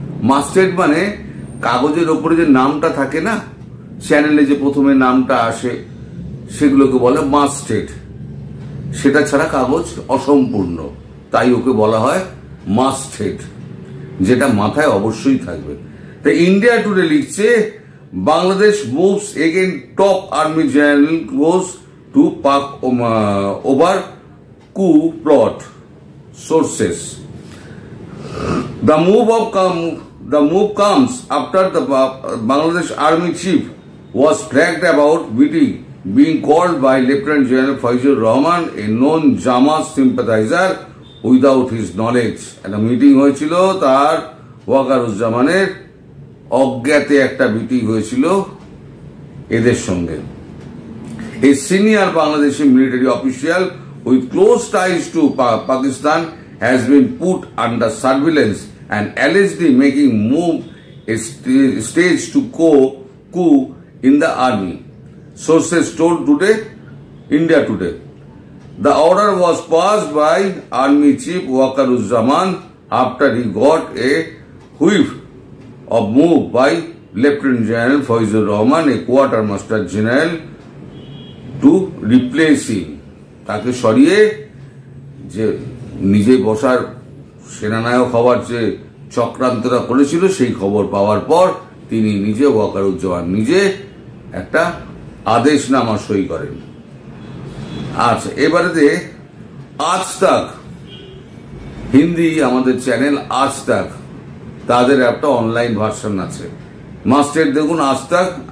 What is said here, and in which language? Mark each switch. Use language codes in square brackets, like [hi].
[bn] মাস্টেড মানে কাগজের ওপরে যে নামটা থাকে না, চ্যানেলে যে প্রথমে নামটা আসে সেগুলোকে বলে মাস্টেড। সেটা ছাড়া কাগজ অসম্পূর্ণ, তাই ওকে বলা হয় মাস্টেড, যেটা মাথায় অবশ্যই থাকবে। তাই ইন্ডিয়া টুডে লিখছে, [en] Bangladesh moves again, top army general goes to Pak over coup plot. Sources. The move comes after the Bangladesh army chief was flagged about being called by Lieutenant General Faizur Rahman, a known Jamaat sympathizer, without his knowledge. [bn] একটা meeting হয়েছিল তার ওয়াকারুজ্জামানের অজ্ঞাতে, একটা meeting হয়েছিল এদের সঙ্গে। [en] A senior Bangladeshi military official with close ties to Pakistan has been put under surveillance and allegedly making move a stage to coup in the army. Sources told India Today. The order was passed by Army Chief Wakaruzzaman after he got a whiff of move by Lieutenant General Faizur Rahman, a quartermaster general, to replace him. [bn] তাকে সরিয়ে যে নিজে বসার সেনানায়ক হওয়ার যে চক্রান্তটা করেছিল সেই খবর পাওয়ার পর তিনি নিজে ওয়াকারুজ্জামান নিজে একটা আদেশনামা সই করেন। আচ্ছা, এবারে আজ তাক হিন্দি আমাদের চ্যানেল আজ তাক, তাদের একটা অনলাইন ভার্সন আছে, মাস্টের দেখুন আজ তাক।